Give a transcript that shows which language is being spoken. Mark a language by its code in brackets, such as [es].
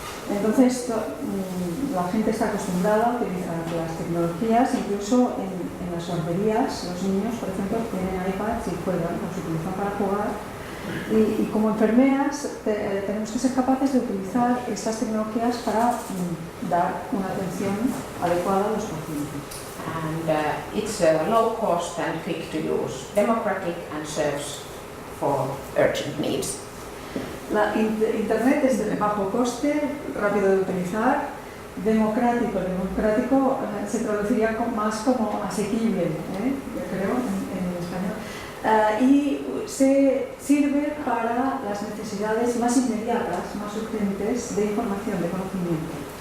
[es] Entonces, la gente está acostumbrada a utilizar las tecnologías, incluso en las guarderías, los niños, por ejemplo, tienen iPads y juegan, los utilizan para jugar. Y como enfermeras tenemos que ser capaces de utilizar estas tecnologías para dar una atención adecuada a los pacientes. [en] And it's low cost and quick to use, democratic and serves for urgent needs. [es] Internet es de bajo coste, rápido de utilizar, democrático. Democrático se traduciría más como asequible, yo creo, en español. Y se sirve para las necesidades más inmediatas, más urgentes de información, de conocimiento.